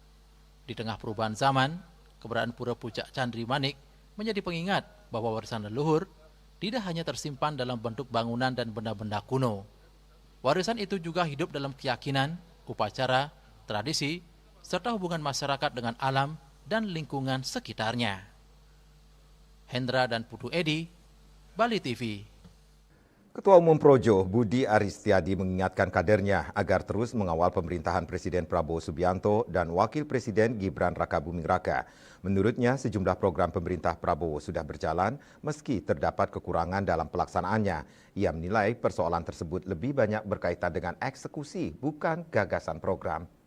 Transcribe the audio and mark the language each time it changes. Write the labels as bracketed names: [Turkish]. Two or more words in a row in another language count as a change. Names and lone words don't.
[Indonesian] Di tengah perubahan zaman, keberadaan Pura Pucak Candri Manik menjadi pengingat bahwa warisan leluhur tidak hanya tersimpan dalam bentuk bangunan dan benda-benda kuno. Warisan itu juga hidup dalam keyakinan, upacara, tradisi, serta hubungan masyarakat dengan alam dan lingkungan sekitarnya. Hendra dan Putu Edi, Bali TV. Ketua Umum Projo Budi Aristiadi mengingatkan kadernya agar terus mengawal pemerintahan Presiden Prabowo Subianto dan Wakil Presiden Gibran Rakabuming Raka. Menurutnya, sejumlah program pemerintah Prabowo sudah berjalan meski terdapat kekurangan dalam pelaksanaannya. Ia menilai persoalan tersebut lebih banyak berkaitan dengan eksekusi, bukan gagasan program.